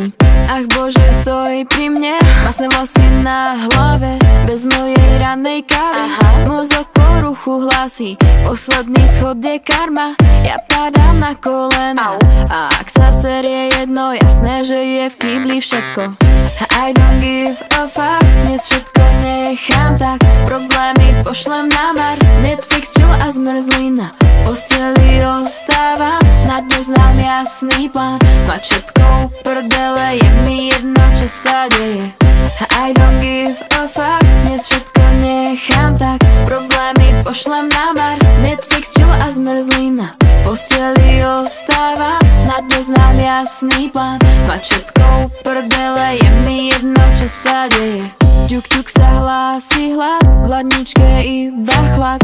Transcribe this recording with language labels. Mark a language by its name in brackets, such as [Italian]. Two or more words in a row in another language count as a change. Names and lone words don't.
[Slovak] Ach bože, stojí pri mne, vlastné vlasy na hlave, bez mojej ranej kávy. Mozog poruchu hlási, posledný schod je karma. Ja padám na kolena, a ak sa série jedno, jasné, že je v kýbli všetko. [English] I don't give a fuck, [Slovak] dnes všetko nechám tak. Problémy pošlem na Mars, Netflix, chill a zmrzlina. V posteli ostávam, na dnes mám jasný plán. Mať všetko prdele, je mi jedno, čo sa deje. [English] I don't give a fuck, [Slovak] dnes všetko nechám tak. Problémy pošlem na Mars, Netflix, chill a zmrzlina. V posteli ostávam, na dnes mám jasný plán. Mať všetko prdele, je mi jedno, čo sa deje. Ťuk, ťuk sa hlási hlad, v ladničke iba chlad.